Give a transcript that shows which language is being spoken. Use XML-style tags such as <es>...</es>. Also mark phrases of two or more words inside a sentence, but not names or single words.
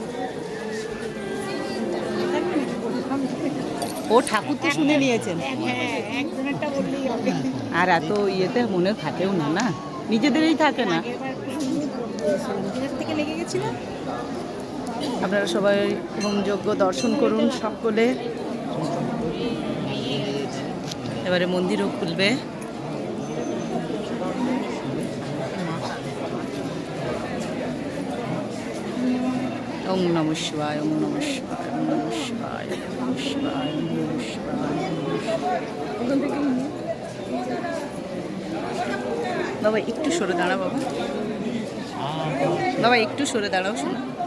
<bn>ও ঠাকুর তো শুনে নিয়েছেন, আর এত ইয়েতে মনে থাকেও না, না নিজেদেরই থাকে না। আপনারা সবাই হোম যজ্ঞ দর্শন করুন সকলে। এবারে মন্দিরও খুলবে।</bn> <sa>ওম নমঃ শিবায়, ওম নমঃ শিবায়, ওম নমঃ শিবায়, ওম নমঃ শিবায়, ওম নমঃ শিবায়।</sa> <bn>বাবা একটু সরে দাঁড়া, বাবা বাবা একটু সরে দাঁড়াও, শোনো।</bn>